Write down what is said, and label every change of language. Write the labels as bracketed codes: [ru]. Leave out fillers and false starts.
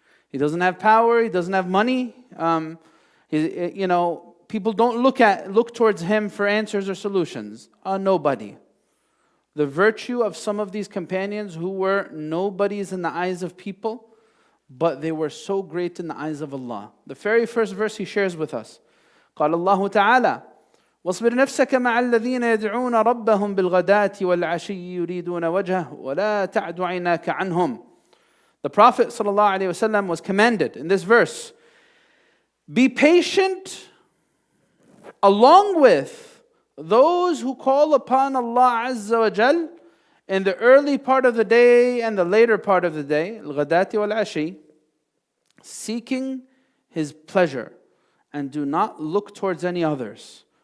[en] He doesn't have power. He doesn't have money. People don't look towards him for answers or solutions. A nobody. The virtue of some of these companions who were nobodies in the eyes of people, but they were so great in the eyes of Allah. The very first verse he shares with us. [ar] قال الله تعالى واصبر نفسك مع الذين يدعون ربهم بالغداة والعشي يريدون وجهه ولا تعد عيناك عنهم. [en] The Prophet ﷺ was commanded in this verse, be patient along with those who call upon Allah Azza wa Jal in the early part of the day and the later part of the day, [ar] al-ghadati wal-ashi, [en] seeking His pleasure, and do not look towards any others.